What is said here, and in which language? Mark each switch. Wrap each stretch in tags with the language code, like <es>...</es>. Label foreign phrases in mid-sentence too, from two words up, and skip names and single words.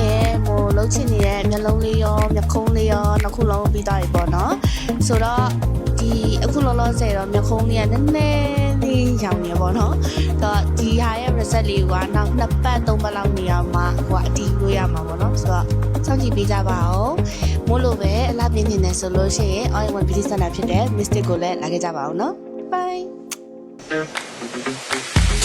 <my>ရင်ဟိုလှုပ်ချင်နေတဲ့မျက်လုံးလေးရောမျက်ခုံးလေးရောနှစ်ခုလုံးပြီးသွားပြီပေါ့နော်။ဆိုတော့ဒီအခုလောလောဆယ်တော့မျက်ခုံးလေးကနည်းနည်းလေးရောင်နေပေါ့နော်။တော့ဒီဟာရဲ့ result လေးကနောက်2ပတ်3ပတ်လောက်နေရမှာဟိုအတီးလို့ရမှာပေါ့နော်။ဆိုတော့စောင့်ကြည့်ပေးကြပါဦး။မို့လို့ပဲအလားပြင်းနေတယ်ဆိုလို့ရှိရင်</my> <en>all-in-one beauty center</en> <my>ဖြစ်တဲ့ Mystic ကိုလည်းလာခဲ့ကြပါဦးနော် Bye</my>